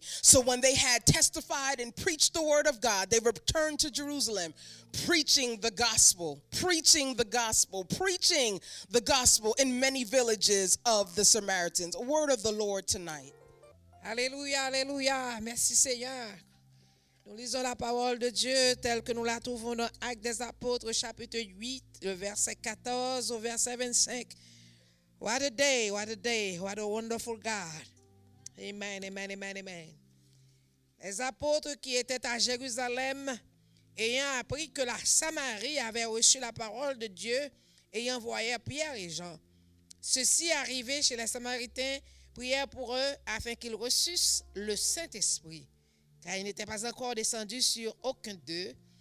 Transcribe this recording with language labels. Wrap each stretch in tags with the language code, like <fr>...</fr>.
<en>So when they had testified and preached the word of God, they returned to Jerusalem, preaching the gospel in many villages of the Samaritans. A word of the Lord tonight.</en> <fr>Alléluia, alléluia. Merci Seigneur. Nous lisons la parole de Dieu telle que nous la trouvons dans Actes des Apôtres, chapitre 8, le verset 14 au verset 25.</fr> <en>What a day, what a wonderful God. Amen, amen, amen, amen.</en> <fr>Les apôtres qui étaient à Jérusalem, ayant appris que la Samarie avait reçu la parole de Dieu, et envoyèrent Pierre et Jean. Ceux-ci arrivés chez les Samaritains, prièrent pour eux afin qu'ils reçussent le Saint-Esprit, car il n'était pas encore descendu sur aucun d'eux.</fr>